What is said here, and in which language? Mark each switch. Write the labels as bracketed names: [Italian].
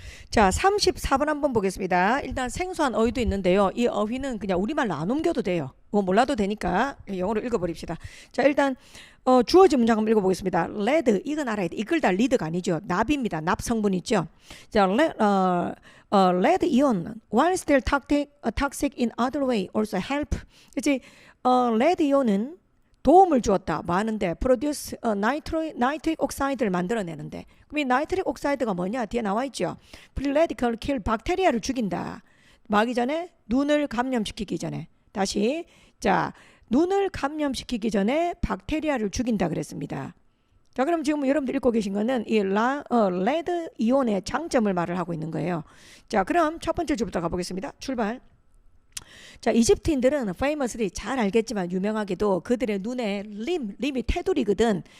[Korean] 자, 34번 한번 보겠습니다. 일단 생소한 어휘도 있는데요. 이 어휘는 그냥 우리말로 안 옮겨도 돼요. 뭐 몰라도 되니까 영어로 읽어버립시다. 자, 일단 주어진 문장 한번 읽어보겠습니다. lead, 이건 알아야 돼. 이끌다 리드가 아니죠. 납입니다. 납 성분 있죠. [English] 자, lead ion, while still toxic in other way, also help. [Korean] 그치? lead ion은 도움을 주었다. 뭐 하는데? [English] produce nitric oxide [Korean] 를 만들어내는데. 그럼 이 나이트릭 옥사이드가 뭐냐? 뒤에 나와 있죠. [English] free radical kill, [Korean] 박테리아를 죽인다. 뭐 하기 전에? 눈을 감염시키기 전에. 다시. 자, 눈을 감염시키기 전에 박테리아를 죽인다 그랬습니다. 자, 그럼 지금 여러분들 읽고 계신 거는 이 레드 이온의 장점을 말을 하고 있는 거예요. 자, 그럼 첫 번째 줄부터 가보겠습니다. 출발. 자, 이집트인들은 famously 잘 알겠지만 유명하게도 그들의 눈에 림이 테두리거든.